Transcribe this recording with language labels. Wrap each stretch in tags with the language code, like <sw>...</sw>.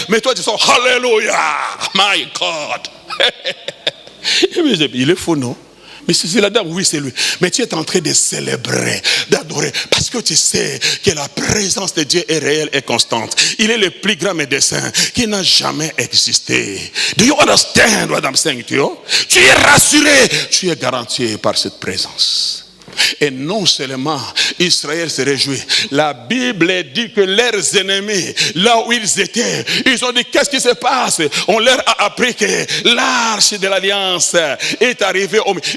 <fr>Mais toi tu sors, Alléluia, my God. Il est faux, non? Mais c'est la dame, oui c'est lui. Mais tu es en train de célébrer, d'adorer. Parce que tu sais que la présence de Dieu est réelle et constante. Il est le plus grand médecin qui n'a jamais existé.</fr> <en>Do you understand what I'm saying to you?</en> <fr>Tu es rassuré, tu es garanti par cette présence. Et non seulement Israël se réjouit. La Bible dit que leurs ennemis, là où ils étaient, ils ont dit, qu'est-ce qui se passe? On leur a appris que l'arche de l'alliance est arrivée au milieu.</fr>